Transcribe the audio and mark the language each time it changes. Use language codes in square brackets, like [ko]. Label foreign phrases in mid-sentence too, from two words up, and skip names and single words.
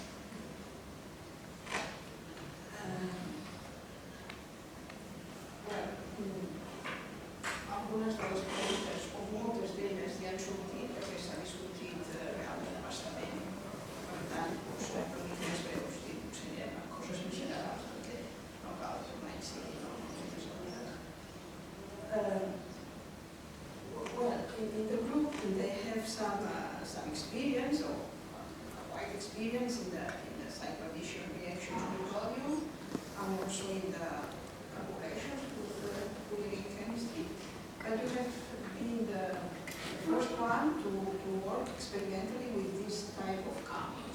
[ca] Algunes de les preguntes, o moltes d'elles, ja han sortit perquè s'ha discutit realment a bastament. Per tant, per dir més breus, potser hi ha coses més generals perquè no cal tornar a incidir en moltes algunes. [en] In the group, they have some experience, or a wide experience in the cycle addition reaction with volume, and also in the calculations with chemistry. But you have been the first one to work experimentally with this type of compound.